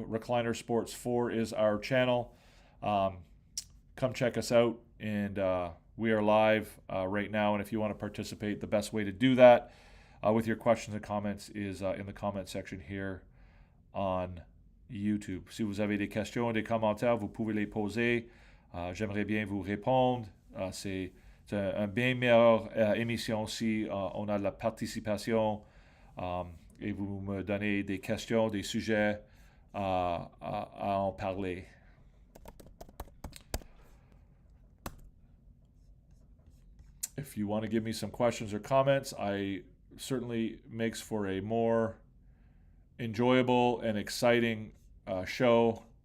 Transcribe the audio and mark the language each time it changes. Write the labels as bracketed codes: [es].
[en] Recliner Sports 4 is our channel. Come check us out, and we are live right now. And if you want to participate, the best way to do that with your questions and comments is in the comment section here on YouTube. [fr] Si vous avez des questions, des commentaires, vous pouvez les poser. J'aimerais bien vous répondre. C'est une bien meilleure émission si on a de la participation et vous me donnez des questions, des sujets à en parler. [en] If you want to give me some questions or comments, I certainly makes for a more enjoyable and exciting show.